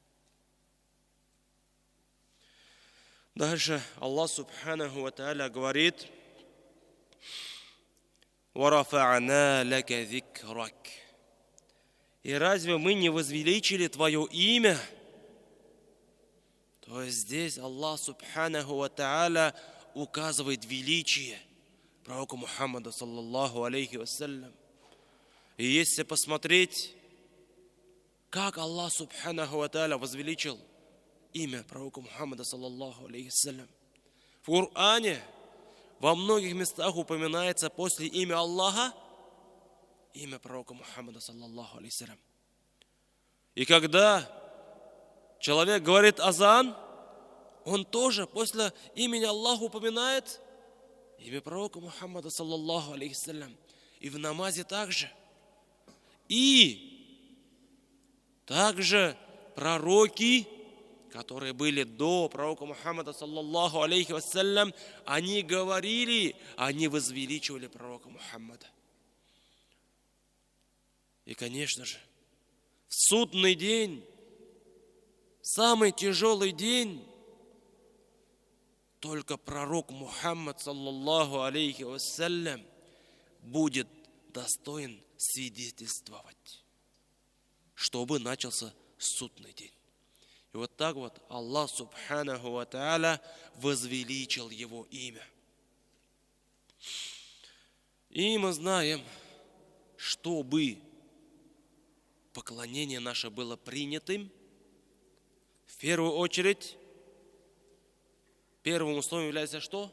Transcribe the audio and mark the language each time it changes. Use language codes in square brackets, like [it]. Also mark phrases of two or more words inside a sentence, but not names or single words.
[ru] Дальше Аллах [ar] سبحانه وتعالى [ru] говорит: [ar] «ورفعنا لك ذكرك». [ru] И разве мы не возвеличили твое имя? То есть здесь Аллах [ar] سبحانه وتعالى [ru] указывает величие пророка Мухаммада, [ar] صلى الله عليه وسلم. [ru] И если посмотреть, как Аллах [ar] سبحانه وتعالى [ru] возвеличил имя пророка Мухаммада, [ar] صلى الله عليه وسلم. [ru] В Коране во многих местах упоминается после имя Аллаха имя пророка Мухаммада, [ar] صلى الله عليه وسلم. [ru] И когда человек говорит азан, он тоже после имени Аллаха упоминает имя пророка Мухаммада, [ar] صلى الله عليه وسلم. [ru] И в намазе также. И также пророки, которые были до пророка Мухаммада, [ar] صلى الله عليه وسلم, [ru] они говорили, они возвеличивали пророка Мухаммада. И, конечно же, в судный день, самый тяжелый день, только пророк Мухаммад, [ar] صلى الله عليه وسلم, [ru] будет достоин свидетельствовать, чтобы начался судный день. И вот так вот Аллах [ar] سبحانه وتعالى [ru] возвеличил его имя. И мы знаем, чтобы поклонение наше было принятым, в первую очередь, первым условием является что?